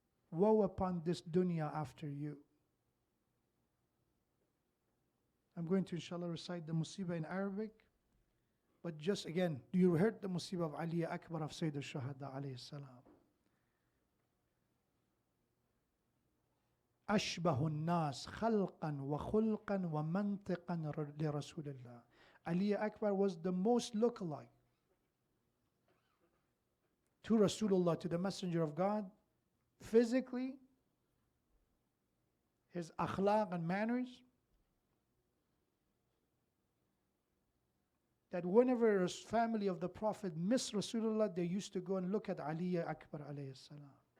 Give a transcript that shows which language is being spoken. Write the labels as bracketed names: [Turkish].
[English] Woe upon this dunya after you. I'm going to inshallah recite the musibah in Arabic. But just again, do you heard the musibah of Ali Akbar of Sayyid al-Shuhada alayhi salam? [Arabic] أشبه الناس خلقا وخلقا ومنطقا لرسول الله. [English] Ali Akbar was the most lookalike to Rasulullah, to the Messenger of God, physically, his akhlaq and manners, that whenever a family of the Prophet missed Rasulullah, they used to go and look at Ali Akbar alayhi salam.